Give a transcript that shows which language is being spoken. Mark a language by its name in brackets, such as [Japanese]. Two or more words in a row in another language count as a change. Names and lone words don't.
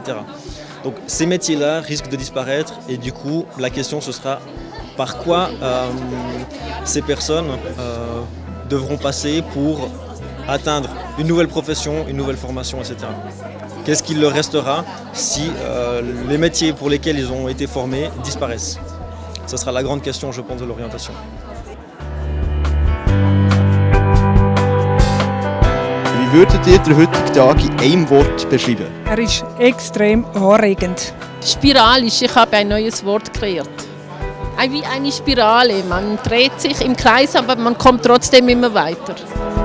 [French] Donc ces métiers-là risquent de disparaître, et du coup, la question ce sera par quoi ces personnes devront passer pour atteindre une nouvelle profession, une nouvelle formation, etc. Qu'est-ce qu'il leur restera si les métiers pour lesquels ils ont été formés disparaissent? Ce sera la grande question, je pense, de l'orientation. [German] Wie würdet ihr den heutigen Tag in einem Wort beschreiben? Er ist extrem anregend. Spiralisch, ich habe ein neues Wort kreiert. Wie eine Spirale, man dreht sich im Kreis, aber man kommt trotzdem immer weiter.